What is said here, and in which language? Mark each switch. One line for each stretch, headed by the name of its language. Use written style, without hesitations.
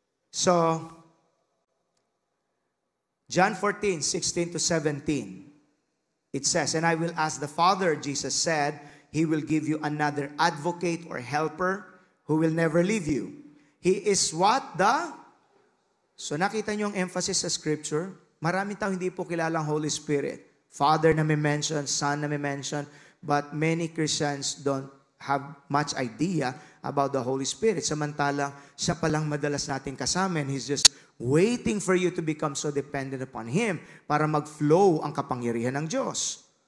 English: So, John 14:16 to 17, it says, and I will ask the Father, Jesus said, He will give you another advocate or helper who will never leave you. He is what?
Filipino: So nakita niyo ang emphasis sa Scripture? Maraming tao hindi po kilala ang Holy Spirit.
English: Father na may mention, Son na may mention, but many Christians don't have much idea about the Holy Spirit.
Filipino: Samantalang siya palang madalas natin kasama,
English: and He's just waiting for you to become so dependent upon Him
Filipino: para mag-flow ang kapangyarihan ng Diyos.